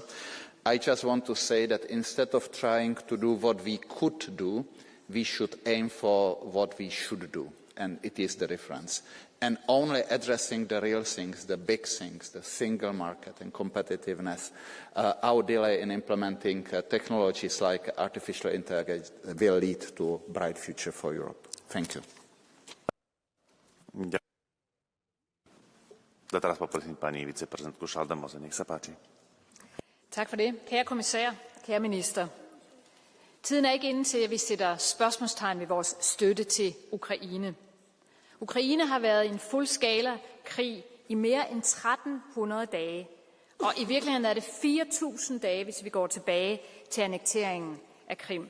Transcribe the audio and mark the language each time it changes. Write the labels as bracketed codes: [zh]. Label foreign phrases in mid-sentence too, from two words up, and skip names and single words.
[en] I just want to say that instead of trying to do what we could do, we should aim for what we should do. And it is the difference. And only addressing the real things, the big things, the single market and competitiveness, our delay in implementing technologies like artificial intelligence will lead to a bright future for Europe. Thank you. [sk] Teraz poprosím pani viceprezidentku Schaldemose, nech sa páči. [da] Tak for det. Kære kommissær, kære minister. Tiden er ikke inde til, at vi sætter spørgsmålstegn ved vores støtte til Ukraine. Ukraine har været i en fuldskala krig i mere end 1300 dage, Og i virkeligheden er det 4.000 dage, hvis vi går tilbage til annekteringen af Krim.